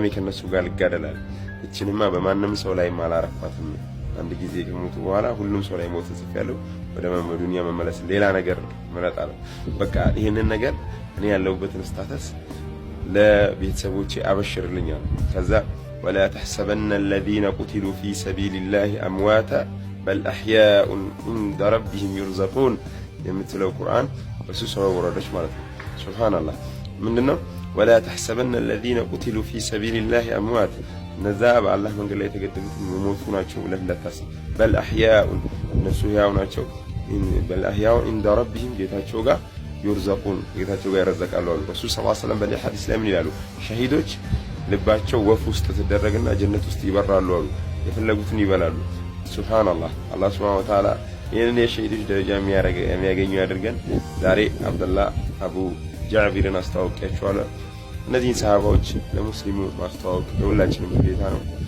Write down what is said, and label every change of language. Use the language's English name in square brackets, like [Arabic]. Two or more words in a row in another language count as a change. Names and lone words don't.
[Amharic] ከነሱ ጋር ልጋደላል። እቺንማ በማንም ሰው ላይ አላረኳትም። አንድ ጊዜ ከሞቱ በኋላ ሁሉም ሰው ላይ ሞት ጽፌያለሁ። ወደ ዱንያ መመለስ ሌላ ነገር ምረጣለሁ። በቃ ይሄንን ነገር እኔ ያለሁበትን ስታተስ ለቤተሰቦቼ አበሽርልኛል። ከዛ [Arabic] ولا تحسبن الذين قتلوا في سبيل الله أمواتا بل أحياء عند ربهم يرزقون [Amharic] የምትለው ቁርአን በሱ ሰው ወረደች ማለት ነው። ሱብሃንአላህ ምንድነው [Arabic] ولا تحسبن الذين قتلوا في سبيل الله أموات [Amharic] እነዛ በአላህ መንገድ ላይ የተገደሉት የሞቱ ናቸው ብለህ እንዳታስብ። [Arabic] بل أحياء [Amharic] እነሱ ሕያው ናቸው። [Arabic] بل أحياء عند ربهم [Amharic] ጌታቸው ጋር يرزقون ጌታቸው ጋር ይረዘቃሉ አሉ ረሱል [Arabic] صلى الله عليه وسلم። [Amharic] በሌላ ሐዲስ ላይ ምን ይላሉ? ሸሂዶች ልባቸው ወፍ ውስጥ ተደረገና ጀነት ውስጥ ይበራሉ አሉ። የፈለጉትን ይበላሉ። ሱብሃንአላህ አላህ [Arabic] سبحانه وتعالى [Amharic] ይህንን የሸሂዶች ደረጃ የሚያገኙ ያድርገን። ዛሬ አብደላህ አቡ ጃቢርን አስተዋውቂያችኋለሁ። እነዚህን ሰሃባዎች ለሙስሊሙ ማስተዋወቅ የሁላችንም ግዴታ ነው።